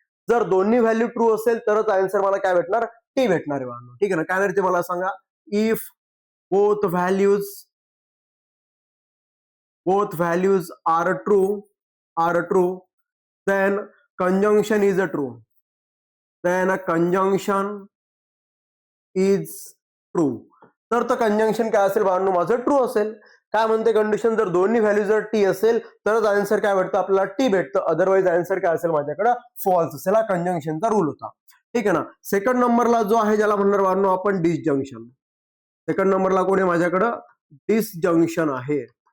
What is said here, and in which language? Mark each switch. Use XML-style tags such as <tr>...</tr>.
<mr>जर दोन्ही value true असेल तरच आन्सर मला काय भेटणार, टी भेटणार आहे बाळांनो. ठीक आहे ना, काय नाही ते मला सांगा.</mr> <en>If both values are true then conjunction is a true. Then a conjunction is true.</en> <mr>तर कंजंक्शन काय असेल बाळांनो, माझं ट्रू असेल. काय म्हणते कंडिशन, जर दोन्ही व्हॅल्यू जर टी असेल तरच आन्सर काय भेटतं आपल्याला, टी भेटतं. अदरवाईज आन्सर काय असेल माझ्याकडे, फॉल्स असेल. हा कंजंक्शनचा रूल होता. ठीक आहे ना. सेकंड नंबरला जो आहे ज्याला म्हणणार बाळांनो आपण डिसजंक्शन. सेकंड नंबरला कोण आहे माझ्याकडं, डिसजंक्शन आहे.</mr>